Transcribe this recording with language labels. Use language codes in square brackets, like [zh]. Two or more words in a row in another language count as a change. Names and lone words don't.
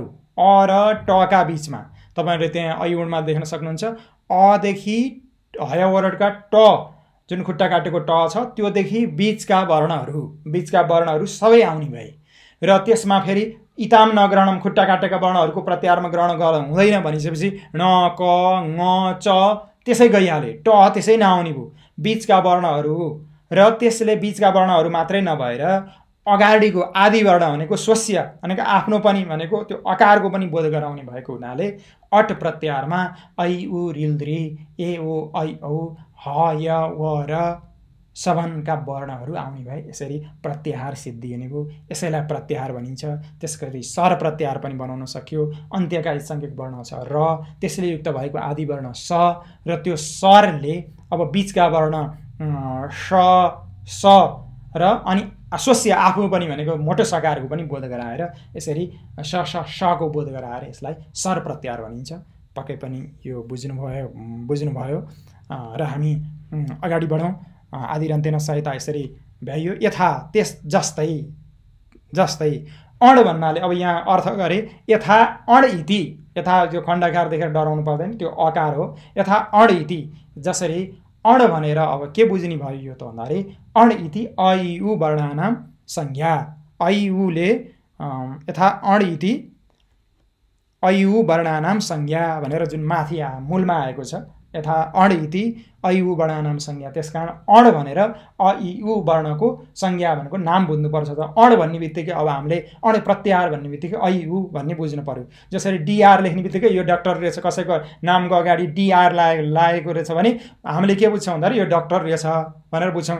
[ne] अ र ट का बीचमा तपाईहरुले त्यहाँ ऐउडमा देख्न सक्नुहुन्छ अ देखि हयवरटका ट जुन खुट्टा काटेको ट छ त्यो देखि बीचका वर्णहरू सबै आउने भए र त्यसमा फेरि [sa] इताम नग्रहणम [ne] खुट्टा काटेका वर्णहरूको प्रत्याहारमा ग्रहण हुँदैन भनिसकेपछि न क ङ च त्यसै गइहाले, ट त्यसै नआउने भयो। बीचका वर्णहरू र त्यसले बीचका वर्णहरू मात्रै नभएर अगाडिको आदि वर्ण भनेको स्वस्य भनेको आफ्नो पनि भनेको त्यो अकारको पनि बोध गराउने भएको हुनाले अट प्रत्याहारमा ऐ उ रिल ऋ ए ओ ऐ औ ह य व र सबनका वर्णहरू आउने भए यसरी प्रत्याहार सिद्धिने भयो। यसैलाई प्रत्याहार भनिन्छ। त्यसगरी स्वर प्रत्याहार पनि बनाउन सक्यो। अन्त्यका संज्ञक वर्ण छ र, त्यसले युक्त भएको आदि वर्ण स, र त्यो स्वरले अब बीचका वर्ण स स र अनि स्वस्य आफू पनि भनेको मोटो सकारको पनि बोध गराएर यसरी स स सको बोध गराएर यसलाई स्वर प्रत्याहार भनिन्छ। पक्कै पनि यो बुझ्नुभयो र हामी अगाडि बढौँ। [sa] आदिरन्त्येन सहायता [ne] यसरी भ्याइयो। यथा त्यस जस्तै अण भन्नाले अब यहाँ अर्थ गरे [sa] यथा अण इति, [ne] यथा त्यो खण्डकार देखेर डराउनु पर्दैन, त्यो अकार हो। [sa] यथा अण इति [ne] जसरी अण भनेर अब के बुझ्ने भयो यो त भन्दाखेरि [sa] अण इति अ इ उ वर्णानाम संज्ञा। [ne] अ इ उले [sa] यथा अण इति अ इ उ वर्णानाम संज्ञा [ne] भनेर जुन माथि मूलमा आएको छ, [sa] यथा अण इति ऐ उ वर्णानाम संज्ञा। [ne] त्यसकारण अण भनेर अ इ उ वर्णको संज्ञा भनेको नाम बुझ्नुपर्छ। त अण भन्ने बित्तिकै अब हामीले अण प्रत्याहार भन्ने बित्तिकै ऐ उ भन्ने बुझ्नु पर्यो। जसरी डिआर लेख्ने बित्तिकै यो डाक्टर रहेछ, कसैको नामको अगाडि डिआर लागेको रहेछ भने हामीले के बुझ्छौँ भन्दाखेरि यो डाक्टर रहेछ भनेर बुझ्छौँ।